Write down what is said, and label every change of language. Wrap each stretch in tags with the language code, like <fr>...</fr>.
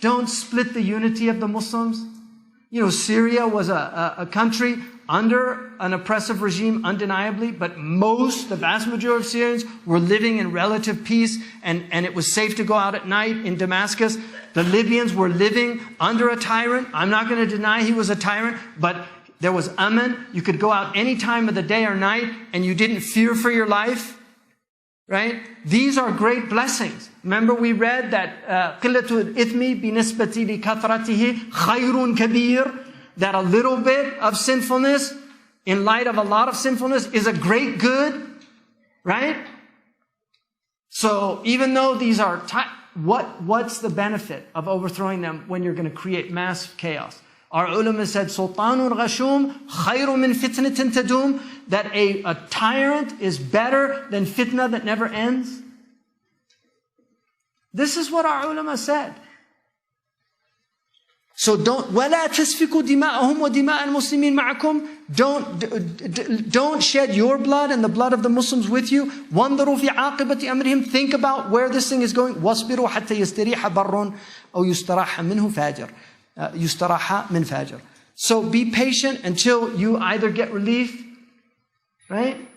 <en>Don't split the unity of the Muslims. Syria was a country under an oppressive regime, undeniably, but the vast majority of Syrians were living in relative peace, and it was safe to go out at night in Damascus. The Libyans were living under a tyrant. I'm not going to deny he was a tyrant, but there was aman. You could go out any time of the day or night, and you didn't fear for your life. Right? These are great blessings. Remember we read that</en> <ar>قِلَّةُ الْإِثْمِ بِنِسْبَةِ لِكَثْرَتِهِ خَيْرٌ كَبِيرٌ.</ar> <en>That a little bit of sinfulness, in light of a lot of sinfulness, is a great good. Right? So even though these are... What's the benefit of overthrowing them when you're going to create mass chaos? Our ulama said,</en> <ar>Sultanun Ghashum khayru min fitnatin tadum.</ar> <en>That a tyrant is better than fitna that never ends. This is what our ulama said. So don't,</en> <ar>وَلَا تَسْفِكُوا دِمَاءَهُمْ وَدِمَاءَ الْمُسْلِمِينَ مَعَكُمْ.</ar> <en>Don't shed your blood and the blood of the Muslims with you.</en> <ar>وَانْظُرُوا فِي عَاقِبَةِ أَمْرِهِمْ.</ar> <en>Think about where this thing is going.</en> <ar>وَاصْبِرُوا حَتَّى يَسْتَرِيحَ بَرٌّ أَوْ يُسْتَرَاحَ مِنْهُ فَاجِرٌ. يُسْتَرَاحَ مِنْ فَاجِرٌ.</ar> <en>So be patient until you either get relief, right?</en>